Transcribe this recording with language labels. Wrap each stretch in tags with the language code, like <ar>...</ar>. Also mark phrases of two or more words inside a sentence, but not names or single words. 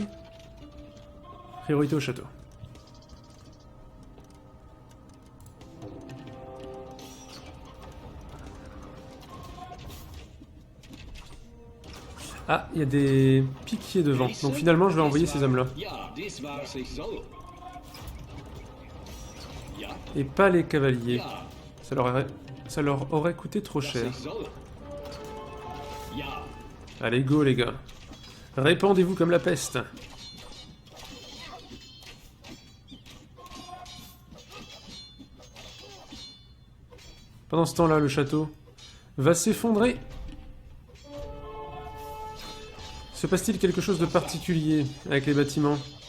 <fr>Priorité au château. Ah, il y a des piquiers devant. Donc finalement, je vais envoyer ces hommes-là.</fr> <de>Ja, dies war sich so. Ja.</de> <fr>Et pas les cavaliers.</fr> <de>Ja.</de> <fr>Ça leur aurait coûté trop</fr> <de>Das</de> <fr>cher.</fr> <de>ist so. Ja.</de> <fr>Allez, go les gars. Répandez-vous comme la peste. Pendant ce temps-là, le château va s'effondrer. Se passe-t-il quelque chose de particulier avec les bâtiments?</fr>